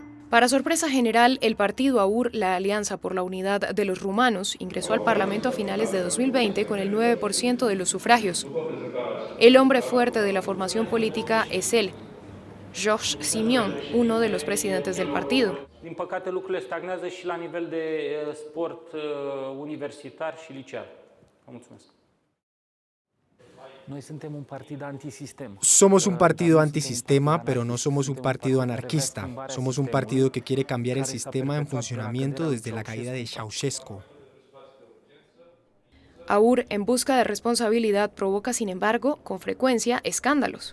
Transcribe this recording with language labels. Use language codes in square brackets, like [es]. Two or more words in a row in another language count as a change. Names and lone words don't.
[es] Para sorpresa general, el partido AUR, la Alianza por la Unidad de los Rumanos, ingresó al Parlamento a finales de 2020 con el 9% de los sufragios. El hombre fuerte de la formación política es él, Georges Simion, uno de los presidentes del partido. [ro] Din păcate, lucrurile stagnează și la nivel de sport universitar și liceal. Vă mulțumesc. [es] Somos un partido antisistema, pero no somos un partido anarquista. Somos un partido que quiere cambiar el sistema en funcionamiento desde la caída de Ceausescu. AUR, en busca de responsabilidad, provoca, sin embargo, con frecuencia, escándalos.